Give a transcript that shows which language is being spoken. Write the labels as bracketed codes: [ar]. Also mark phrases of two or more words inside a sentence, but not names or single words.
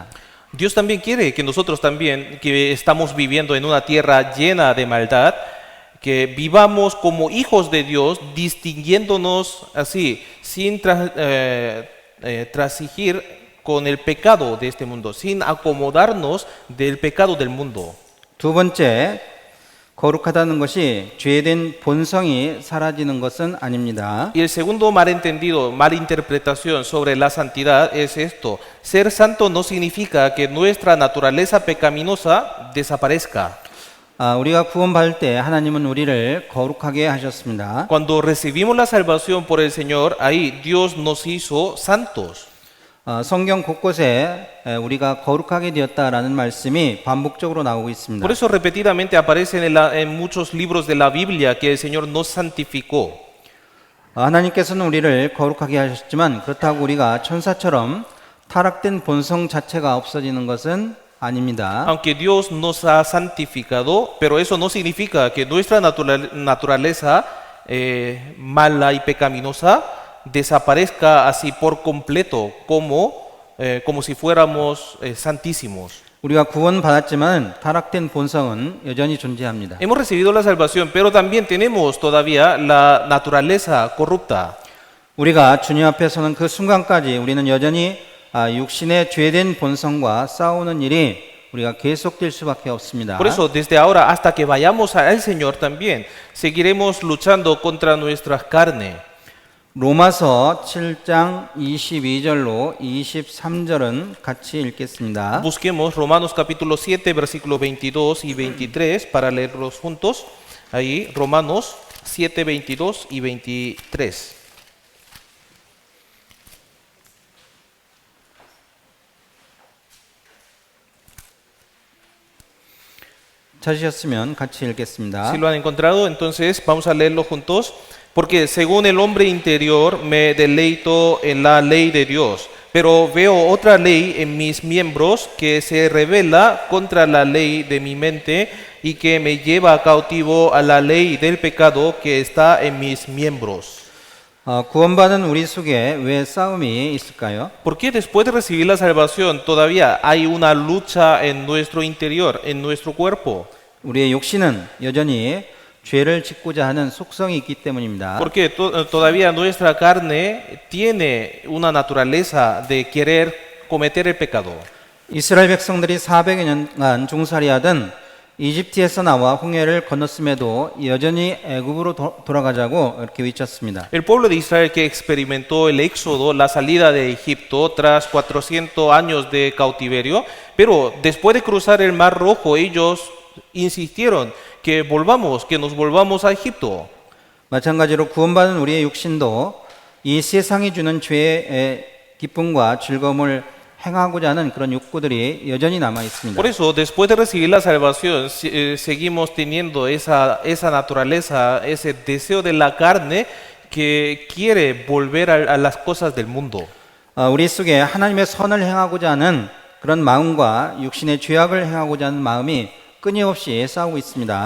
[es] Dios también quiere que nosotros también, que estamos viviendo en una tierra llena de maldad, que vivamos como hijos de Dios, distinguiéndonos así, sin transigir con el pecado de este mundo, sin acomodarnos del pecado del mundo. [ko] 두 번째, 거룩하다는 것이 죄된 본성이 사라지는 것은 아닙니다. [es] Y el segundo malentendido, malinterpretación sobre la santidad es esto: ser santo no significa que nuestra naturaleza pecaminosa desaparezca. [ko] 우리가 구원받을 때 하나님은 우리를 거룩하게 하셨습니다. [es] Cuando recibimos la salvación por el Señor, ahí Dios nos hizo santos. [ko] 성경 곳곳에 우리가 거룩하게 되었다라는 말씀이 반복적으로 나오고 있습니다. [es] Por eso repetidamente aparece en muchos libros de la Biblia que el Señor nos santificó. [ko] 하나님께서는 우리를 거룩하게 하셨지만 그렇다고 우리가 천사처럼 타락된 본성 자체가 없어지는 것은 아닙니다. [es] Aunque Dios nos ha santificado, pero eso no significa que nuestra naturaleza mala y pecaminosa desaparezca así por completo, como si fuéramos santísimos. [ko] 우리가 구원받았지만 타락된 본성은 여전히 존재합니다. [es] Hemos recibido la salvación, pero también tenemos todavía la naturaleza corrupta. [ko] 우리가 주님 앞에 서는 그 순간까지 우리는 여전히 육신의 죄된 본성과 싸우는 일이 우리가 계속될 수밖에 없습니다. [es] Por eso, desde ahora hasta que vayamos al Señor también, seguiremos luchando contra nuestra carne. [ko] 로마서 7장 22절로 23절은 같이 읽겠습니다. [es] Busquemos Romanos capítulo 7, versículos 22 y 23 para leerlos juntos. Ahí, Romanos 7, 22 y 23. [ko] 찾으셨으면 같이 읽겠습니다. [es] Si lo han encontrado, entonces vamos a leerlo juntos. Porque según el hombre interior me deleito en la ley de Dios, pero veo otra ley en mis miembros que se rebela contra la ley de mi mente y que me lleva cautivo a la ley del pecado que está en mis miembros. [ko] 구원받은 우리 속에 왜 싸움이 있을까요? [es] ¿Por qué después de recibir la salvación todavía hay una lucha en nuestro interior, en nuestro cuerpo? [ko] 우리의 욕심은 여전히 죄를 짓고자 하는 속성이 있기 때문입니다. [es] Porque todavía nuestra carne tiene una naturaleza de querer cometer el pecado. [ko] 이스라엘 백성들이 400여 년간 종살이하던 이집트에서 나와 홍해를 건넜음에도 여전히 애굽으로 돌아가자고 이렇게 외쳤습니다. [es] El pueblo de Israel que experimentó el éxodo, la salida de Egipto tras 400 años de cautiverio, pero después de cruzar el Mar Rojo ellos insistieron que nos volvamos a Egipto. [ko] 마찬가지로 구원받은 우리의 육신도 이 세상이 주는 죄의 기쁨과 즐거움을 행하고자 하는 그런 욕구들이 여전히 남아 있습니다. [es] Por eso, después de recibir la salvación, seguimos teniendo esa naturaleza, ese deseo de la carne que quiere volver a las cosas del mundo. [ko] 우리 속에 하나님의 선을 행하고자 하는 그런 마음과 육신의 죄악을 행하고자 하는 마음이 끊임없이 싸우고 있습니다.